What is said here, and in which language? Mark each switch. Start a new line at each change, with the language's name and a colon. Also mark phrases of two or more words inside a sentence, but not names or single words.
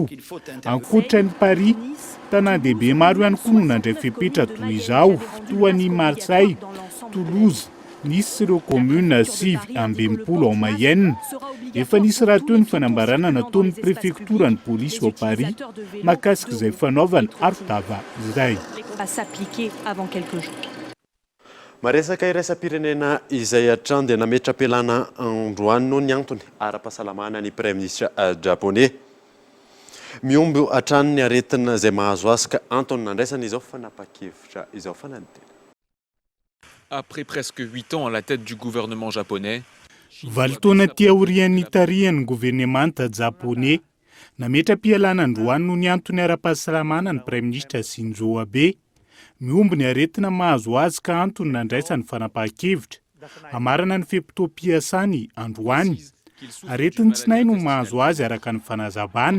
Malagasy: Ankoatra ny Paris, tanàn-dehibe maro ihany koa no nandray fepetra toy izao, toa ny Marseille, Toulouse, Nice sy ireo commune sivy amby 20 ao Mayenne. Efa nisy raha teo ny fanambarana nataon'ny prefektora ny polisy ao Paris mahakasika izay fanaovana arotava izay.
French: À s'appliquer avant quelques jours.
Malagasy: Maresaka iraisam-pirenena izay hatrany dia nametra-pialana androany noho ny antony ara-pahasalamana ny
French: Premier ministre japonais.
Malagasy: Miomby hatrany ny aretina izay mahazo azy ka antony nandraisana izao fanapahan-kevitra izao fanantena.
French: Après presque 8 ans à la tête du gouvernement japonais,
Malagasy: Valitaona tia aorian'ny tarihan'ny gouvernemanta japonais, nametra-pialana androany noho ny antony ara-pahasalamana ny
French: Premier ministre
Malagasy: Shinzo Abe. Miomby ny aretina mahazo azy ka antony nandraisany fanapahan-kevitra. Amarana ny fepitoam-piasany androany. Aretiny tsinay no mahazo azy araka ny fanazabana.